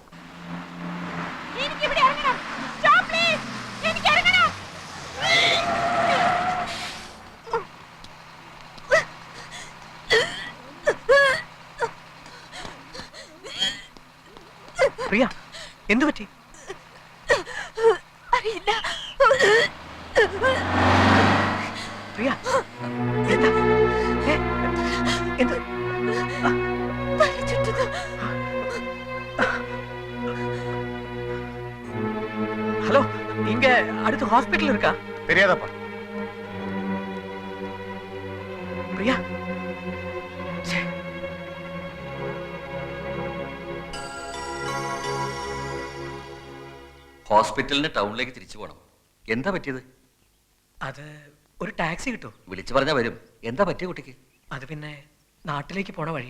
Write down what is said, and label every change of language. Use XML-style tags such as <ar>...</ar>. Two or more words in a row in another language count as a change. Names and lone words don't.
<ml>പ്രിയ, എന്തു പറ്റി? അറിയില്ല. പ്രിയ, എന്താ? എന്ത്?</ml> <ta>ஹலோ, இங்க அடுத்து ஹாஸ்பிடல் இருக்கா? தெரியாதப்பா. பிரியா,</ta> <ml>ഹോസ്പിറ്റലിന് ടൗണിലേക്ക് തിരിച്ചു പോകണം. എന്താ പറ്റിയത്? അത് ഒരു ടാക്സി കിട്ടുമോ? വിളിച്ചു പറഞ്ഞാ വരും. എന്താ പറ്റിയ കുട്ടിക്ക്? അത് പിന്നെ നാട്ടിലേക്ക് പോണ വഴിയാ.</ml>